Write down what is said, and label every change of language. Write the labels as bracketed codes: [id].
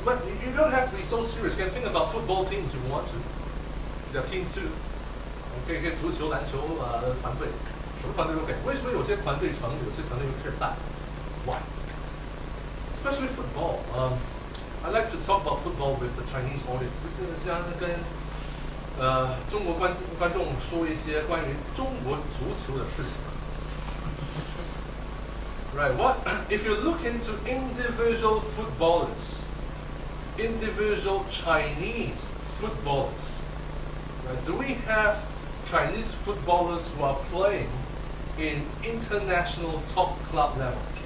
[en] But you don't have to be so serious. You can think about football teams if you want to. There are teams too. [zh] Okay, 可以足球、篮球团队，什么团队都可以。为什么有些团队成，有些团队失败 ？ [en] Why? Especially football. I like to talk about football with the Chinese audience. [zh] 就是像跟中国观众说一些关于中国足球的事情。 [en] Right. What if you look into individual footballers, individual Chinese footballers? Right, do we have Chinese footballers who are playing in international top club level?